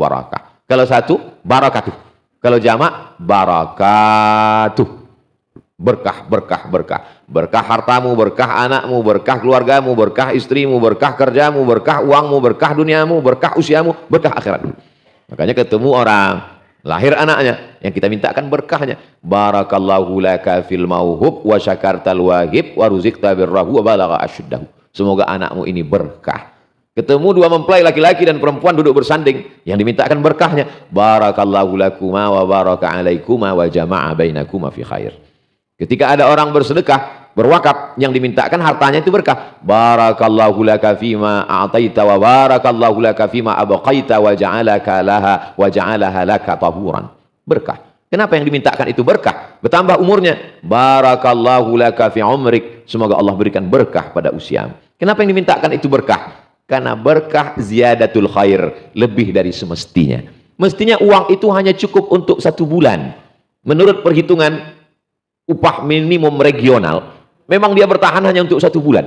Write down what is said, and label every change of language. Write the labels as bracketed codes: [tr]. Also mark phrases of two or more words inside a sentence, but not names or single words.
[id] Barakah. Kalau satu, barakatuh. Kalau jamak, barakatuh. Berkah, berkah, berkah. Berkah hartamu, berkah anakmu, berkah keluargamu, berkah istrimu, berkah kerjamu, berkah uangmu, berkah duniamu, berkah usiamu, berkah akhiratmu. Makanya ketemu orang Lahir anaknya, yang kita mintakan berkahnya. [ar] بارك الله لك في الموهوب وشكرت الواهب ورزقت بره وبلغ أشده. [id] Semoga anakmu ini berkah. Ketemu dua mempelai laki-laki dan perempuan duduk bersanding, yang dimintakan berkahnya. [ar] بارك الله لكما وبارك عليكما وجمع بينكما في خير. [id] Ketika ada orang bersedekah, berwakaf, yang dimintakan hartanya itu berkah. [ar] بارك الله لك فيما أعطيت وبارك الله لك فيما أبقيت وجعلك لها وجعلها لك طهورا. [id] Berkah. Kenapa yang dimintakan itu berkah? Bertambah umurnya. [ar] بارك الله لك في عمرك. [id] Semoga Allah berikan berkah pada usiamu. Kenapa yang dimintakan itu berkah? Karena berkah [ar] زيادة الخير, [id] lebih dari semestinya. Mestinya uang itu hanya cukup untuk 1 bulan. Menurut perhitungan upah minimum regional, memang dia bertahan hanya untuk 1 bulan.